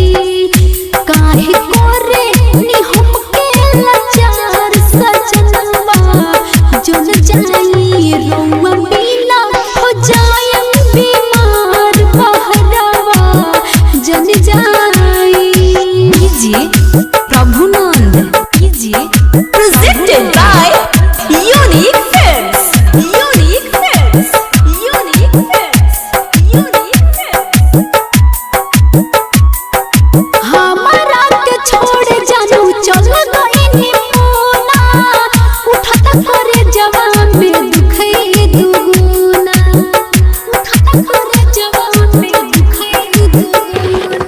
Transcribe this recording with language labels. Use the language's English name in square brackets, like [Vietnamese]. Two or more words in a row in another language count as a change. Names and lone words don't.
[Bhojpuri] काहे करे नी हमके लाचार सजनवा जन जाए। रौआ बिना हो जाए बीमार बहरवा जन जाए। कीजिए प्रभुनंद, कीजिए [English] Presented by Unique Films. Unique Films. Unique Films. Unique Films. [Bhojpuri] हमरा के छोड़ जानू चल गइनी पूना। उठता करे जवान में दुख दुगुना। उठता करे जवान में दुख दुगुना।